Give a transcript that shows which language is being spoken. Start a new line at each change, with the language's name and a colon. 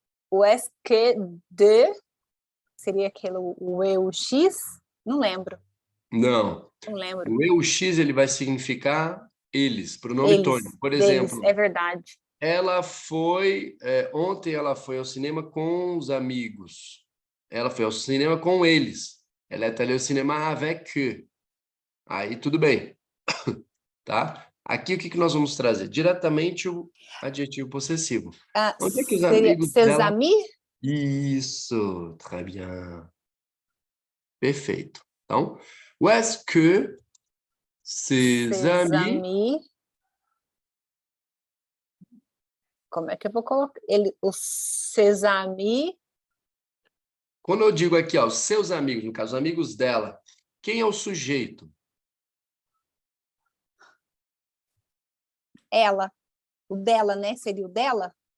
Portuguese: O est que de... Seria aquele o eu x? Não lembro. Não. Não lembro. O eu x ele vai significar eles, pronome Eles, tônico. Por deles, exemplo, é verdade. ela foi... ontem ela foi ao cinema com os amigos. Ela foi ao cinema com eles.
French: Ela est allée au cinéma avec.
Portuguese: Aí tudo bem. Tá? Aqui o que nós vamos trazer? Diretamente o adjetivo possessivo. Onde é que os amigos
French: ses
Portuguese: dela...
French: amis?
Portuguese: Isso,
French: très bien.
Portuguese: Perfeito. Então,
French: où est-ce que ses amis...
Portuguese: Como é que eu vou colocar?
French: Os ses amis...
Portuguese: Quando eu digo aqui, ó, os seus amigos, no caso, os amigos dela, quem é o sujeito? Ela. O dela, né? Seria o dela?